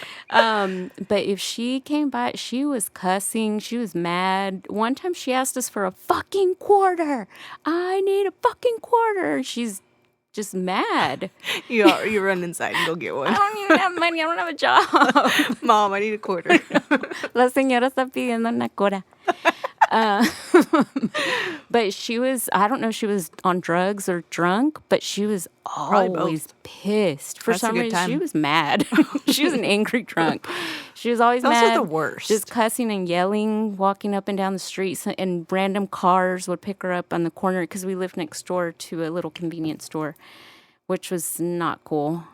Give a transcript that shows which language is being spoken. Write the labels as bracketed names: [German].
[English] But if she came by, she was cussing. She was mad. One time she asked us for a fucking quarter. I need a fucking quarter. She's just mad. You run inside and go get one. I don't even have money. I don't have a job. Mom, I need a quarter. [Spanish] La señora está pidiendo una cora. [English] But she was, I don't know if she was on drugs or drunk, but she was always pissed. For some reason, she was mad. She was an angry drunk. She was always mad. Those are the worst. Just cussing and yelling, walking up and down the streets, and random cars would pick her up on the corner because we lived next door to a little convenience store, which was not cool.